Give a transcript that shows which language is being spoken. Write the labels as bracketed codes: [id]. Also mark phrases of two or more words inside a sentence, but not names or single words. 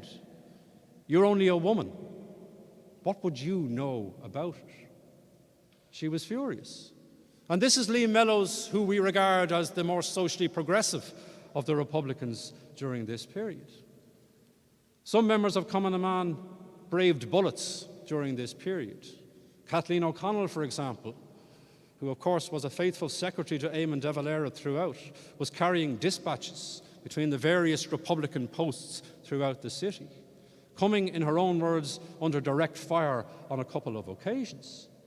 [en] You're only a woman. What would you know about it? She was furious. And this is Liam Mellows, who we regard as the more socially progressive of the Republicans during this period. Some members of Cumann na mBan braved bullets during this period. Kathleen O'Connell, for example, who of course was a faithful secretary to Eamon de Valera throughout, was carrying dispatches between the various Republican posts throughout the city, coming, in her own words, under direct fire on a couple of occasions.